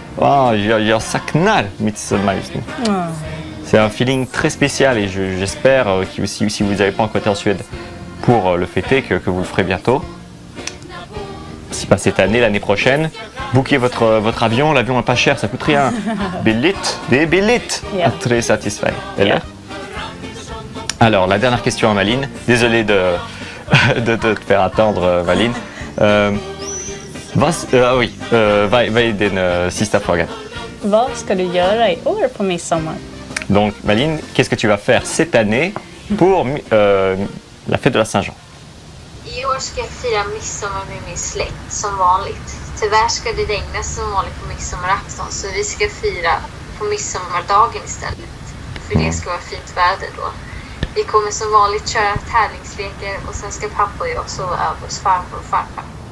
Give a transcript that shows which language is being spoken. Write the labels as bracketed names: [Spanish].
[Swedish] Ah, jag saknar Midsommar just nu. [French] C'est un feeling très spécial et j'espère que si vous n'avez pas encore été en Suède, pour le fêter que vous le ferez bientôt. Si pas cette année, l'année prochaine, bookez votre avion. L'avion n'est pas cher, ça coûte rien. Des billets. [English] Yeah. [French] Très satisfait. [English] Yeah. [French] Alors, la dernière question à Malin. Désolé de te faire attendre, Malin. [Swedish] Vad är din sista fråga? Vad ska du göra i år på midsommar? [French] Donc, Malin, qu'est-ce que tu vas faire cette année pour la fête de la Saint-Jean? [Swedish] I år ska jag fira midsommar med min släkt som vanligt. Tyvärr ska det regna som vanligt på midsommarafton så vi ska fira på midsommardagen istället. För det ska vara fint väder då. Vi kommer som vanligt köra tävlingslekar och sen ska pappa och jag sova över hos farmor och farfar.